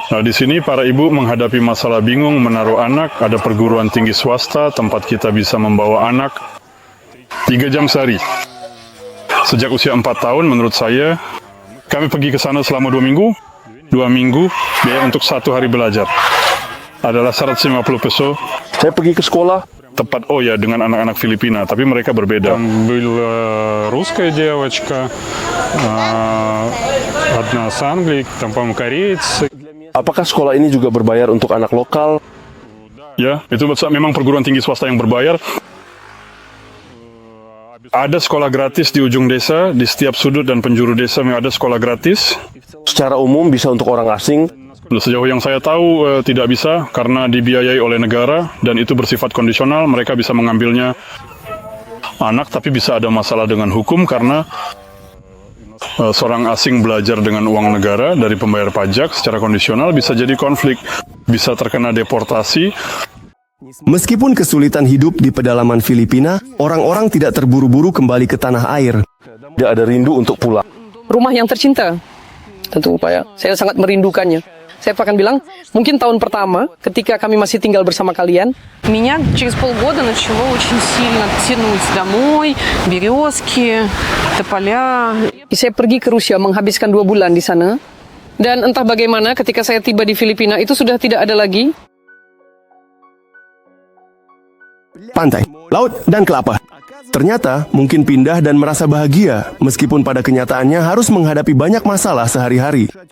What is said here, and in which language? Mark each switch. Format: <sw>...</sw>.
<id>Di sini para ibu menghadapi masalah bingung menaruh anak. Ada perguruan tinggi swasta, tempat kita bisa membawa anak 3 jam sehari. Sejak usia 4 tahun menurut saya, kami pergi ke sana selama 2 minggu. 2 minggu, biaya untuk 1 hari belajar adalah 150 peso. Saya pergi ke sekolah, tepat dengan anak-anak Filipina, tapi mereka berbeda.</id> <ru>Была русская девочка, одна с Англии, там, по-моему, кореец.</ru> <id>Apakah sekolah ini juga berbayar untuk anak lokal? Ya, itu memang perguruan tinggi swasta yang berbayar. Ada sekolah gratis di ujung desa, di setiap sudut dan penjuru desa memang ada sekolah gratis. Secara umum bisa untuk orang asing? Sejauh yang saya tahu tidak bisa karena dibiayai oleh negara dan itu bersifat kondisional. Mereka bisa mengambilnya anak, tapi bisa ada masalah dengan hukum karena seorang asing belajar dengan uang negara dari pembayar pajak secara kondisional bisa jadi konflik, bisa terkena deportasi. Meskipun kesulitan hidup di pedalaman Filipina, orang-orang tidak terburu-buru kembali ke tanah air. Tidak ada rindu untuk pulang. Rumah yang tercinta, tentu Pak ya, saya sangat merindukannya. Saya akan bilang, mungkin tahun pertama ketika kami masih tinggal bersama kalian,</id> <ru>Меня через полгода начало очень сильно тянуть домой, березки, тополя.</ru> <id>saya pergi ke Rusia menghabiskan 2 bulan di sana. Dan entah bagaimana ketika saya tiba di Filipina itu sudah tidak ada lagi Pantai, laut, dan kelapa. Ternyata mungkin pindah dan merasa bahagia, meskipun pada kenyataannya harus menghadapi banyak masalah sehari-hari.</id>